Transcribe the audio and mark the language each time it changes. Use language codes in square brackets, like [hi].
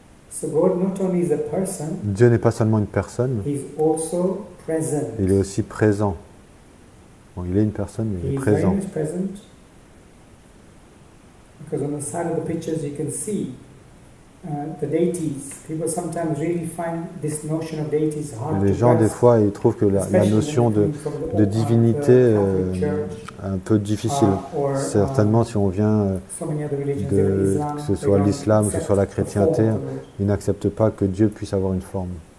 [en] So God not only is a person, [fr] Dieu n'est pas seulement une personne, [en] He's also present. [fr] Il est aussi présent. Bon, il est une personne, mais il est présent. [en] He is very much present. Because on the side of the pictures you can see the deities. People sometimes really find this notion of deities hard to grasp. [fr] Les gens, des fois, ils trouvent que la notion de divinité est un peu difficile. Certainement, si on vient que ce soit l'islam, que ce soit la chrétienté, ils n'acceptent pas que Dieu puisse avoir une forme.